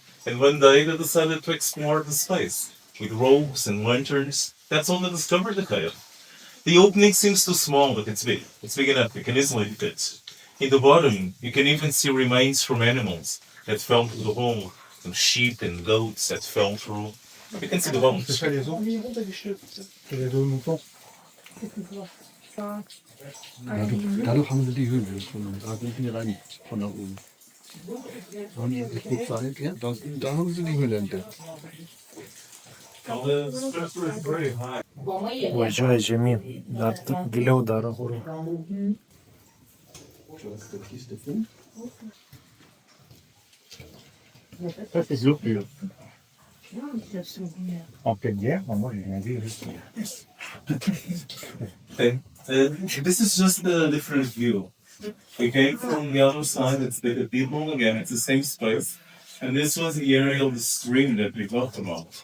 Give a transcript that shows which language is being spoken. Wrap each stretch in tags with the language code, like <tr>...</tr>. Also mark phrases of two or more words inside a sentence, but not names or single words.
<en>And one day they decided to explore the space with ropes and lanterns. That's all they discovered the cave. The opening seems too small, but it's big. It's big enough. You can easily fit. In the bottom, you can even see remains from animals that fell through the hole. Some sheep and goats that fell through. You can see the bones.</en> <de>Dadurch haben sie die Höhle gefunden. Da sind die rein von da oben. Da haben die geguckt, ja, da haben sie die Höhle entdeckt.</de> <lt>Važiuoja žemyn. Dar giliau daro.</lt> <de>Das ist so viel.</de> <en>This is just a different view. We came from the other side, it's the people again, it's the same space. And this was the area of the stream that we talked about.</en>